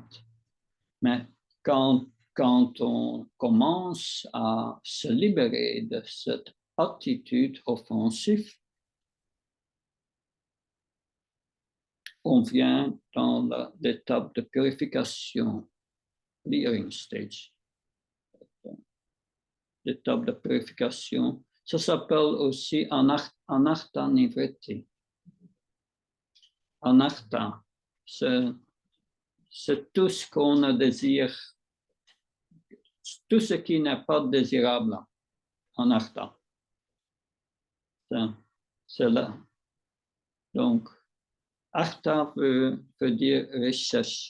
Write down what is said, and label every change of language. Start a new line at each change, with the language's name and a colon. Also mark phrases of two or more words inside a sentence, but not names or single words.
French: Mais quand on commence à se libérer de cette attitude offensive, on vient dans l'étape de purification,
English: clearing stage.
French: L'étape de purification, Ça s'appelle aussi
Sanskrit: anartha nivritti.
French: Anartha, c'est tout ce qu'on désire, tout ce qui n'est pas désirable, anartha. C'est là. Donc, artha veut dire richesse.